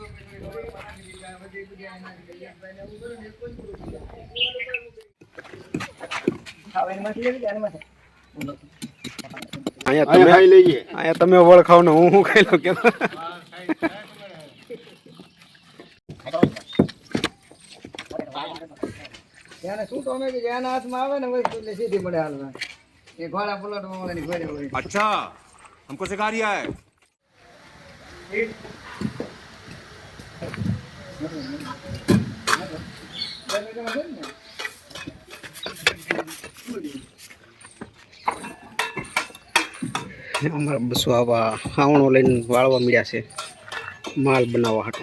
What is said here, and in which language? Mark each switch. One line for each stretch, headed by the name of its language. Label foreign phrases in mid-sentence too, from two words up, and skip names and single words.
Gujarati: અહીંયા તમે વળખાવ ને હું ખાઈ લઉં કે એને શું તો કે જેના હાથમાં આવે ને વસ્તુ એટલે સીધી પડે હાલવા એ ઘોડા પલટવા વાળાની ઘોડે હોય.
Hindi: अच्छा हमको सिखा रिया है
Gujarati: અમારા બસો આવા હાવણો લઈને વાળવા મળ્યા છે માલ બનાવવા હાટું.